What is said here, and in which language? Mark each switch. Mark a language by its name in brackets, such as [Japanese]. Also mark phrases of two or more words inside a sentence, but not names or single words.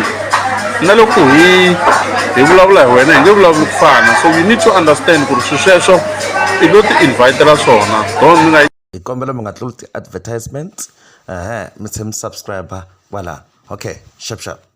[Tsonga] Na loko hi vulavula hi wena hi nge vulavuli ku fana, [English] so you need to understand [Tsonga] ku ri swi sweswo I lo ti invitela swona. Don't mi nga hi kombela mi nga tluli ti-advertisement mi tshemi subscriber wala [English] okay sharp